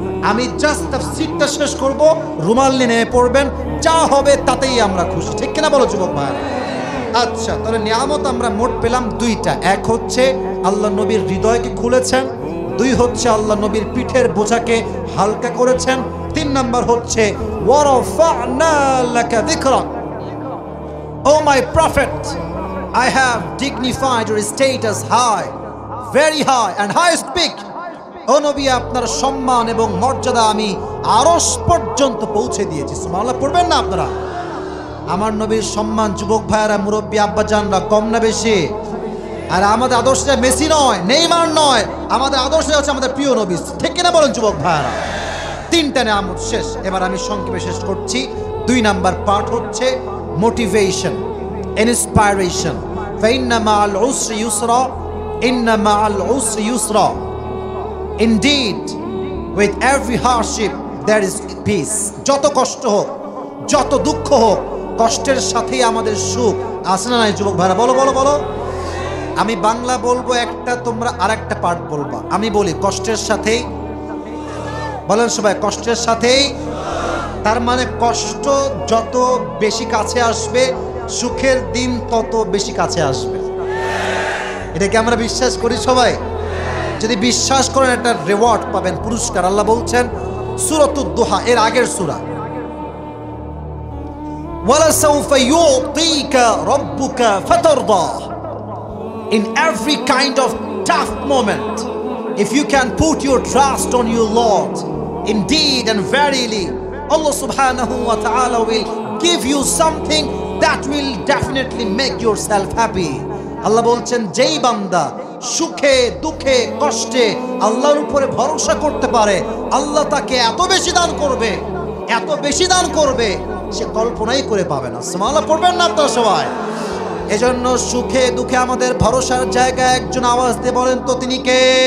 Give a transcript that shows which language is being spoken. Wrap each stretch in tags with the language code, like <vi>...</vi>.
<bn>আমি জাস্ট তাফসীরটা শেষ করব, রুমাল নিয়ে নেমে পড়বেন, যা হবে তাতেই আমরা খুশি। ঠিক কিনা বলো যুবক ভাই? আচ্ছা, তাহলে নিয়ামত আমরা মোট পেলাম 2টা। এক হচ্ছে আল্লাহ নবীর হৃদয়কে খুলেছেন, 2 হচ্ছে আল্লাহ নবীর পিঠের বোঝাকে হালকা করেছেন, 3 নাম্বার হচ্ছে</bn> <ar>ওয়ারাফা'না লাকা যিকরাক।</ar> <en>O my prophet, I have dignified your status high, very high and highest peak.</en> <bn>ও নবী আপনার সম্মান এবং মর্যাদা আমি আরশ পর্যন্ত পৌঁছে দিয়েছি। সুবহানাল্লাহ পড়বেন না আপনারা? আমার নবীর সম্মান যুবক ভাইয়েরা মুরব্বী আব্বাজানরা কম না বেশি? আর আমাদের আদর্শটা মেসি নয়, নেইমার নয়, আমাদের আদর্শ হচ্ছে আমাদের প্রিয় নবী। ঠিক কিনা বলেন যুবক ভাইয়েরা? 3টা নিয়ামত শেষ। এবার আমি সংক্ষেপে শেষ করছি। 2 নাম্বার পার্ট হচ্ছে মোটিভেশন, ইন্সপাইরেশন।</bn> <ar>ফাইন্না মাআল উসরি ইউসরা, ইন্না মাআল উসরি ইউসরা।</ar> <en>Indeed, with every hardship there is peace.</en> <bn>যত কষ্ট হোক, যত দুঃখ হোক, কষ্টের সাথেই আমাদের সুখ আছে না নাই যুবক ভাইরা? বলো বলো বলো। আমি বাংলা বলবো একটা, তোমরা আরেকটা পার্ট বলবা। আমি বলি কষ্টের সাথেই, বলেন সবাই কষ্টের সাথেই। তার মানে কষ্ট যত বেশি কাছে আসবে, সুখের দিন তত বেশি কাছে আসবে। এটা কি আমরা বিশ্বাস করি সবাই? যদি বিশ্বাস করেন একটা রিওয়ার্ড পাবেন, পুরস্কার। আল্লাহ বলছেন সূরাতুদ দুহা এর আগের সূরা,</bn> <ar>ওয়ালা সাউফা ইউতিকা রাব্বুকা ফাতারদা।</ar> <en>In every kind of tough moment, if you can put your trust on your Lord, indeed and verily Allah subhanahu wa ta'ala will give you something that will definitely make yourself happy.</en> <bn>আল্লাহ বলছেন যেই বান্দা সুখে দুঃখে কষ্টে আল্লাহর উপরে ভরসা করতে পারে, আল্লাহ তাকে এত বেশি দান করবে, এত বেশি দান করবে সে কল্পনাই করে পাবে না। সুবহানাল্লাহ পড়বেন না আপনারা সবাই? এজন্য সুখে দুঃখে আমাদের ভরসার জায়গায় একজন, আওয়াজ দিয়ে বলেন তো তিনি কে?</bn>